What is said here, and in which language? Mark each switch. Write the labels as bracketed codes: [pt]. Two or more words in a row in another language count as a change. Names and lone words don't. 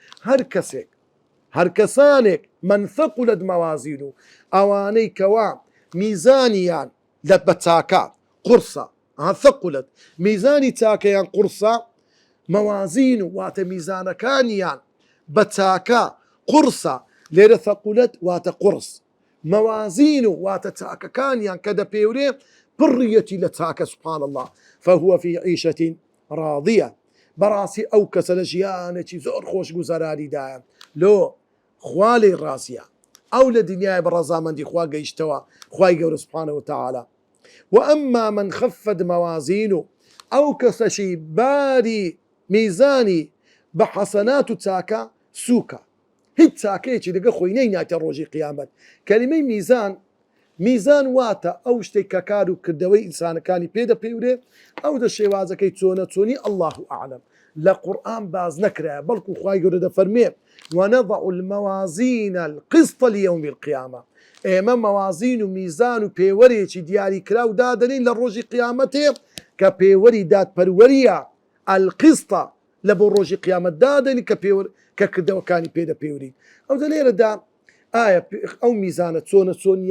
[ckb] هەر کەسانێک [ar] من ثەقولت موازینو [ckb] ئەوانەی کەوا میزانیان لە بەتاکە قورسە ثەقولت میزانی تاکەیان قورسە موازین واتە میزانەکانیان بەتاکە قورسە لێرە ثەقولت واتە قورس موازین واتە تاکەکانیان کە دەپێورێ پڕیەتی لە تاکە [ar] سبحان الله فهو في عيشة راضية [ckb] بەڕاستی ئەو کەسە لە ژیانێکی زۆر خۆش گوزەراریدایە لۆ خوا لێی ڕاستیە ئەو لە دنیای بەڕەزامەندی خوا گەیشتەوە خوای گەورە [ar] سبحانه وتعالى وأما من خفت موازینه [ckb] ئەو کەسەشی باری میزانی بە حەسەنات و چاکە سووکە هیچ چاکەیەکی لەگە خۆی نەیناتە ڕۆژی قیامەت کەلیمەی میزان واتە ئەو شتێک کە کار و کردەوەی ئینسانەکانی پێدەپێورێ ئەو دە شێوازەکەی چۆنە چۆنی [ar] الله ئەعلەم [ckb] لە قورئان باز نەکرایە بەڵکو خوای گەورە دەفەرمێ [ar] ونضع الموازين القسط ليوم القيامة [ckb] ئێمە موازین و میزان و پێوەرێکی دیاری کرا و دادەنین لە ڕۆژی قیامەتێ کە پێوەری دادپەروەریە القسطە لە بۆ ڕۆژی قیامەت دادەنی کە کردەوەکانی پێدە پێوری ئەو دە لێرەدا ئایا ئەو میزانە چۆنە